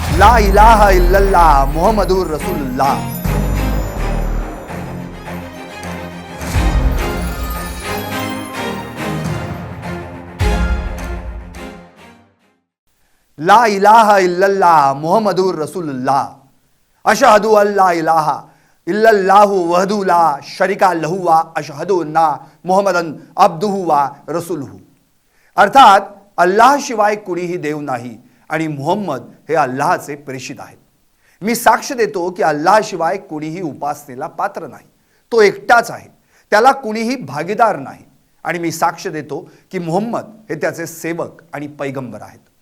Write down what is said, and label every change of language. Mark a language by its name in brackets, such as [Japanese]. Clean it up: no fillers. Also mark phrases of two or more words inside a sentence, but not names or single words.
[Arabic] لا إله إلا الله محمد رسول الله. لا إله إلا الله محمد رسول الله. أشهد أن لا إله إلا الله وحده لا شريك له و أشهد أن محمدا عبده و رسوله. [Marathi] अर्थात अल्लाह शिवाय कुणीही देव नाही आणि मुहम्मद हे अल्लाहचे प्रेषित आहेत। मी साक्ष देतो की अल्लाह शिवाय कुणीही उपासनेला पात्र नाही, तो एकटाच आहे, त्याला कुणीही भागीदार नाही। आणि मी साक्ष देतो की मुहम्मद हे त्याचे सेवक आणि पैगंबर आहेत।